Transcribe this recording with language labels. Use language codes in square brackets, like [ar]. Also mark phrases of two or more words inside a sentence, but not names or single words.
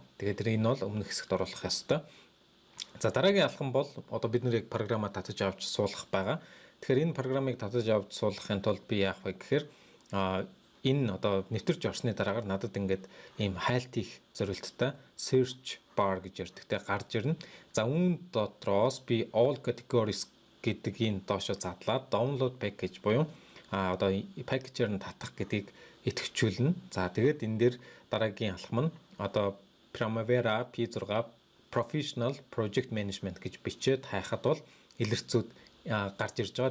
[mn] Тэгээд энэ бол өмнөх хэсэгт оруулах ёстой. За дараагийн алхам бол бид нэр яг програмаа татаж авч суулгах байгаа. Тэгэхээр энэ програмыг татаж авч суулгахын тулд би яах вэ гэхээр энэ нэвтэрч орсны дараагаар надад ингээд ийм хайлт хийх зорилттой [en] search bar [mn] гэж ярьдаг гарч ирнэ. За үүн дотроос би [en] all categories [mn] гэдэг энэ доошо задлаад [en] download package [mn] буюу package-ээр нь татах гэдгийг идэвхжүүлнэ. За тэгээд энэ дээр дараагийн алхам нь Primavera P6 Professional Project Management гэж бичээд хайхад бол илэрцүүд гарч ирж байгаа.